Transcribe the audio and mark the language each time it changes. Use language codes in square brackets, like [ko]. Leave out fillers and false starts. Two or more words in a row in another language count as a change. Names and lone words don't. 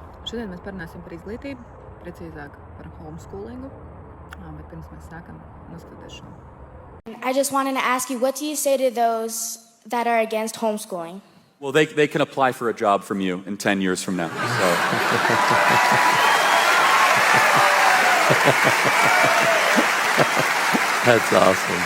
[lv] Šodien mēs parunāsim par izglītību, precīzāk par homeschoolingu, bet pirms mēs sākam noskatīties šo. [en] I just wanted to ask you, what do you say to those that are against homeschooling? Well, they can apply for a job from you in 10 years from now. So. That's awesome.